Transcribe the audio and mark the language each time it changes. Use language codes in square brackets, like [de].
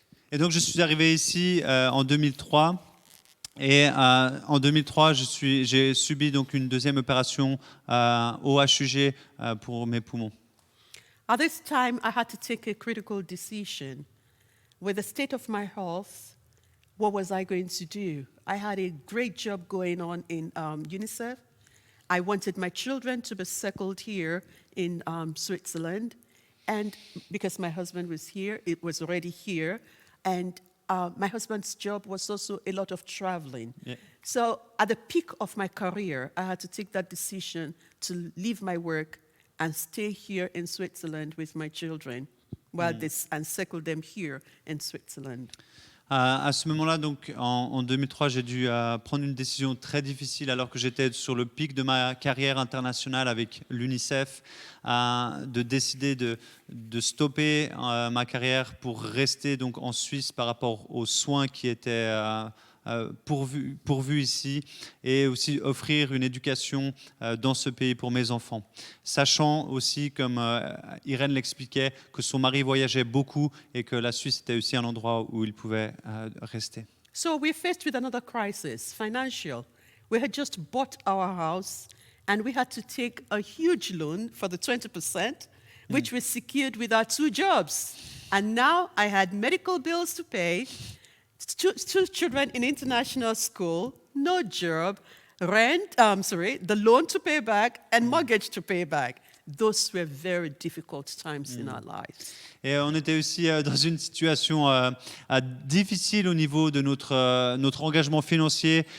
[fr] Et donc je suis arrivé ici en 2003. Et en 2003, j'ai subi donc une deuxième opération au HUG pour mes poumons. [en] At this time, I had to take a critical decision. With the state of my health, what was I going to do? I had a great job going on in UNICEF. I wanted my children to be settled here in Switzerland. And because my husband was here, it was already here. And my husband's job was also a lot of traveling. Yeah. So at the peak of my career, I had to take that decision to leave my work and stay here in Switzerland with my children and settle them here in Switzerland. [fr] À ce moment-là, donc en 2003, j'ai dû prendre une décision très difficile alors que j'étais sur le pic de ma carrière internationale avec l'UNICEF, de décider de stopper ma carrière pour rester donc en Suisse par rapport aux soins qui étaient pourvus ici, et aussi offrir une éducation dans ce pays pour mes enfants. Sachant aussi, comme Irène l'expliquait, que son mari voyageait beaucoup et que la Suisse était aussi un endroit où il pouvait rester. [en] So we're faced with another crisis, financial. We had just bought our house and we had to take a huge loan for the 20%, which was secured with our 2 jobs. And now I had medical bills to pay, two children in international school, no job, the loan to pay back, and mortgage to pay back. Those were very difficult times in our lives. [fr] Et on était aussi dans une situation difficile au niveau de notre engagement financier.